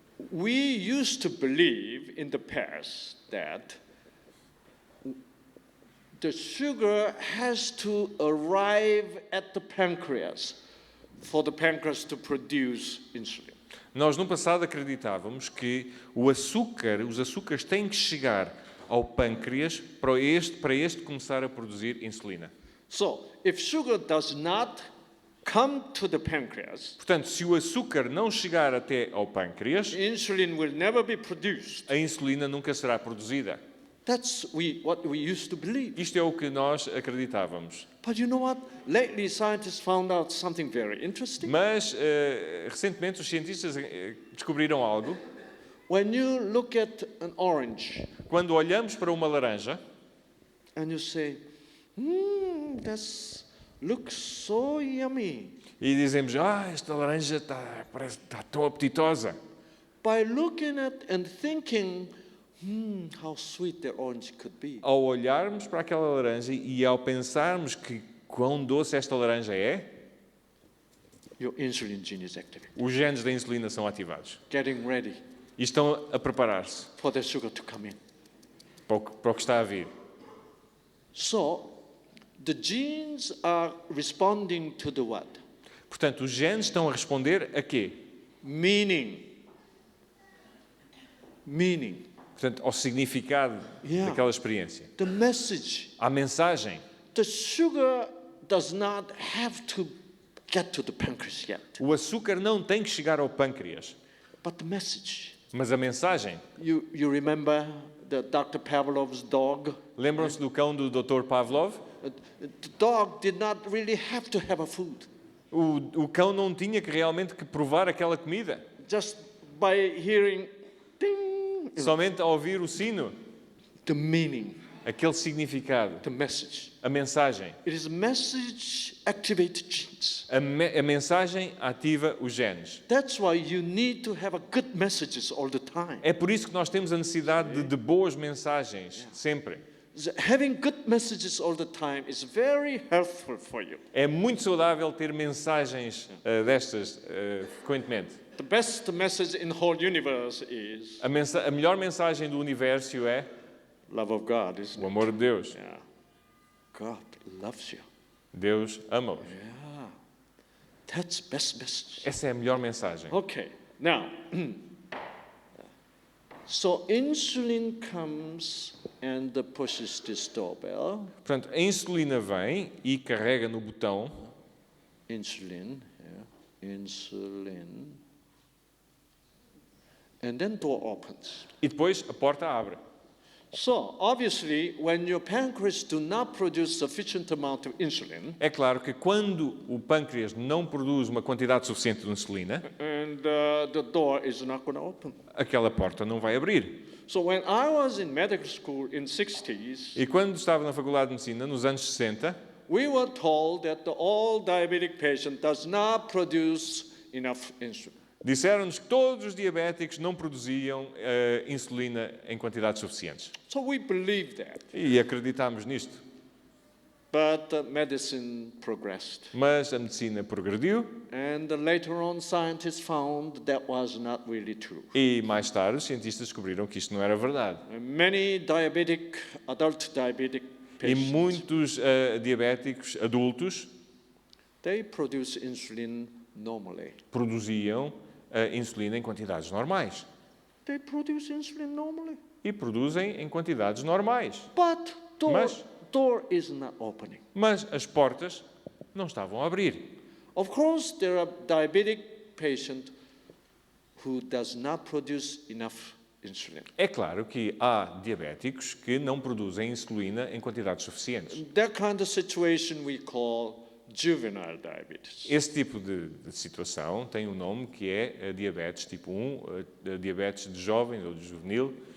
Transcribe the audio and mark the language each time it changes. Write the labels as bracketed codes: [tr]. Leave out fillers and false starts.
[en] We used to believe in the past that the sugar has to arrive at the pancreas for the pancreas to produce insulin. [pt] nós no passado acreditávamos que os açúcares têm que chegar ao pâncreas para este começar a produzir insulina. [en] So, if sugar does not come to the pancreas, [pt] Portanto, se o açúcar não chegar até ao pâncreas, [en] insulin will never be produced. [pt] a insulina nunca será produzida. [en] That's what we used to believe. [pt] Isto é o que nós acreditávamos. [en] But you know what? Lately, scientists found out something very interesting. [pt] Mas, recentemente, os cientistas descobriram algo. [en] When you look at an orange [pt] Quando olhamos para uma laranja [en] and you say, that looks so yummy. [pt] e dizemos, esta laranja está tão apetitosa. [en] By looking at and thinking, how sweet the orange could be. [pt] Ao olharmos para aquela laranja e ao pensarmos que quão doce esta laranja é, [en] your insulin gene is activated, [pt] os genes da insulina são ativados [en] getting ready [pt] e estão a preparar-se [en] for the sugar to come in. [pt] para o que está a vir. [en] So, the genes are responding to the what? [pt] Portanto, os genes estão a responder a quê? [en] Meaning. [pt] Portanto, ao significado [en] Yeah. [pt] daquela experiência. [en] The message. [pt] À mensagem. [en] The sugar does not have to get to the pancreas yet, [pt] O açúcar não tem que chegar ao pâncreas, [en] but the message. [pt] mas a mensagem. [en] You remember the Dr. Pavlov's dog? [pt] Lembram-se do cão do Dr. Pavlov? [en] The dog did not really have to have a food. [pt] O cão não tinha que realmente que provar aquela comida. [en] Just by hearing, ding, [pt] Somente ao ouvir o sino, [en] the meaning, [pt] aquele significado, [en] the message. [pt] a mensagem. [en] It is message activated genes. [pt] A mensagem ativa os genes. [en] That's why you need to have a good messages all the time. [pt] É por isso que nós temos a necessidade de boas mensagens, sempre. [en] Having good messages all the time is very helpful for you. [pt] É muito saudável ter mensagens destas frequentemente. [en] The best message in the whole universe is [pt] A melhor mensagem do universo é [en] love of God, isn't [pt] o [en] it? [pt] amor de Deus. [en] Yeah. God loves you. [pt] Deus ama-os. [en] Yeah. That's best message. [pt] Essa é a melhor mensagem. [en] Okay. Now, so insulin comes and pushes this doorbell. [pt] Portanto, a insulina vem e carrega no botão. [en] Insulin, yeah. Insulin. And then door opens. [pt] E depois a porta abre. [en] So, obviously, when your pancreas do not produce sufficient amount of insulin, [pt] É claro que quando o pâncreas não produz uma quantidade suficiente de insulina, [en] and the door is not going to open. [pt] aquela porta não vai abrir. [en] So when I was in medical school in 60s, [pt] E quando estava na Faculdade de Medicina, nos anos 60, [en] we were told that the all diabetic patient does not produce enough insulin. [pt] disseram-nos que todos os diabéticos não produziam insulina em quantidades suficientes. [en] So we believed that. [pt] E acreditámos nisto. [en] But medicine progressed. [pt] Mas a medicina progrediu [en] And later on, scientists found that was not really true. [pt] e mais tarde os cientistas descobriram que isto não era verdade. [en] Many adult diabetic [pt] E [en] patients, [pt] muitos diabéticos adultos [en] they produce insulin normally. [pt] produziam insulina em quantidades normais. [en] They produce insulin normally. [pt] E produzem em quantidades normais. [en] But [pt] Mas- [en] door is not opening. [pt] Mas as portas não estavam a abrir. [en] Of course, there are diabetic patient who does not produce enough insulin. [pt] É claro que há diabéticos que não produzem insulina em quantidades suficientes. [en] That kind of situation we call juvenile diabetes. [pt] Esse tipo de situação tem um nome que é diabetes tipo 1, diabetes de jovem ou de juvenil.